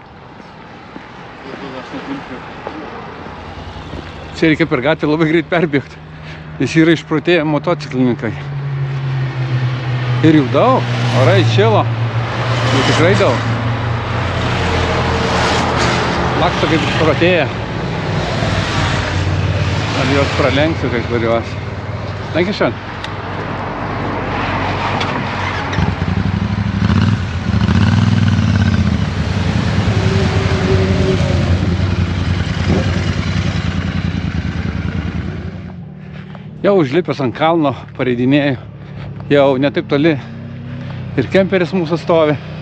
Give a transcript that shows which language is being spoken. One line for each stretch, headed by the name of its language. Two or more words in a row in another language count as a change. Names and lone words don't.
Lithuanian: Čia reikia per gatvę labai greit perbėgti, nes yra išprotėję motociklininkai. Ir jų daug, orai šilo, jų tikrai daug. Laksto kaip išprotėję. Ar juos pralenksiu kai kuriuos.
English: Thank you, Sean.
Lithuanian: Jau užlipęs ant kalno, pareidinėjau, jau netaip toli ir kemperis mūsų stovi.